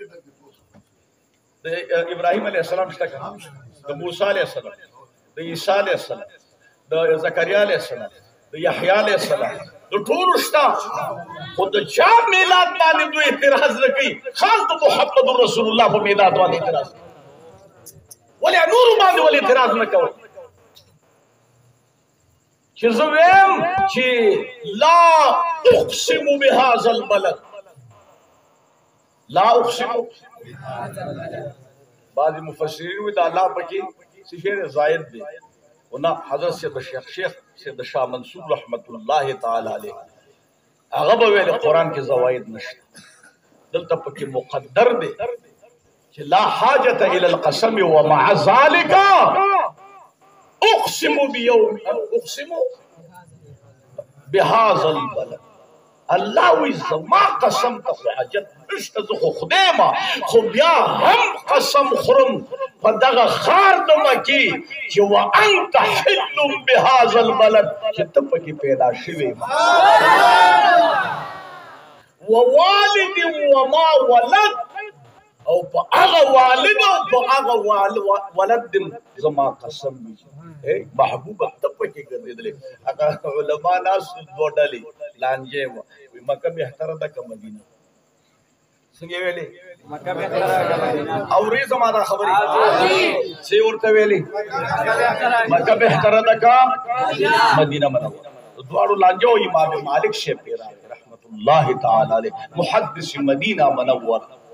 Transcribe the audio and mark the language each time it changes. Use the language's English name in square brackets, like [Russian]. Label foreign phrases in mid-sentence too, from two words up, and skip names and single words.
[Pashto] د ابراهیم [Arabic] علیه السلام [Pashto] شته که نه د موسی [Arabic] علیه السلام [Pashto] د عیسی [Arabic] علیه السلام [Pashto] د زکریا [Arabic] علیه السلام [Pashto] د یحیی علیه السلام د ټولو شته خو د چا میلاد باندې دوی اعتراض نه کوي خاص د محمد رسول الله په میلاد باندې اعتراض ولې نورو باندې ولې اعتراض نه کوئ چې زه ویم چې [Arabic] لا اقسم بهذا البلد لا اقسم [Pashto] بعض مفسرین وی دا لا پکې څه شی زائد دی ونا حضرت شیخ سید شاه منصور [Arabic] رحمت الله تعالی علیه [Pashto] هغه به ویل قرآن کې زواید نشته دلته پکې مقدر دی چې [Arabic] لا حاجة الى القسم ومع ذلك اقسم بيوم اقسم بهذا البلد [Pashto] الله وی زما قسم ته حاجت نشته زه خو خدای ما خو بیا هم قسم خورم په دغه ښار د مکې چې [Arabic] وانت حل بهذا البلد [Pashto] چې ته پکې پیدا شوی [Arabic] ووالد وما ولد [Pashto] او په هغه والد او په هغه ولد زما قسم وي محبوبه ته پکې ګرځېدلې هغه علما ناس دوه ډلې لانجې وه وي مکه بهتره ده که مدینه څنګه ویلې مکه بهتره ده که مدینه اورې زما دا خبرې څه ورته ویلې مکه بهتره ده که مدینه منوره دواړو لانجه او امام مالک شیخ [Arabic] رحمت الله تعالی علیه [Pashto] محدث مدینه منوره